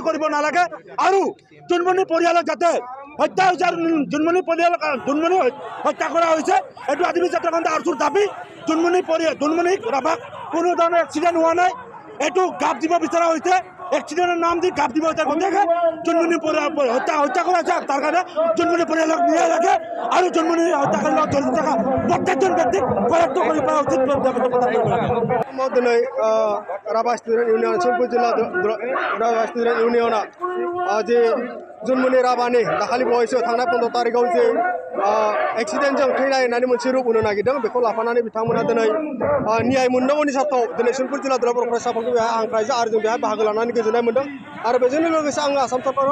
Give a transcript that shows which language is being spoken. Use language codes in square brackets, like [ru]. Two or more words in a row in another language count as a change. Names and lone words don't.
[as] কৰিব নালাগে আৰু জোনমণি পৰিয়ালক যাতে হত্যা হৈছে আৰু জোনমণি হত্যা কৰা হৈছে এইটো আদিবাসী জাতীয় সন্থা আৰচুৰ দাবী জোনমণি ৰাভাক কোনো ধৰণৰ এক্সিডেণ্ট হোৱা নাই এইটো গাপ দিব বিচৰা হৈছে এক্সিডেণ্টৰ নাম দি গাপ দিব হৈছে গতিকে জোনমণি হত্যা কৰা হৈছে তাৰ কাৰণে জোনমণি পৰিয়ালক ন্যায় লাগে আৰু জোনমণি হত্যাকাৰীৰ লগত জড়িত থকা প্ৰত্যেকজন ব্যক্তিক কৰেক্ট কৰি পৰা উচিত [brx] মই দিनै ৰাভা ষ্টুডেণ্ট ইউনিয়ন শোণিতপুৰ জিल्ला राभा स्टुडेन्ट इउनियना जे जन्मनि राभानि दाखालि बावैसो थांनाय 15 तारिखआव जे एक्सिडेन्टजों थैनाय होननानै मोनसे रुप होनो नागिरदों बेखौ लाफानानै बिथांमोना दिनै न्याय मोननांगौनि सार्थाव दिनै शोणितपुर जिल्ला दुलाराय बर' फरायसाफोरखौ बेहाय हांख्रायदों आरो जों बेहाय बाहागो लानानै गोजोननाय मोनदों आरो बेजोंनो लोगोसे आङो आसाम सरकारखौ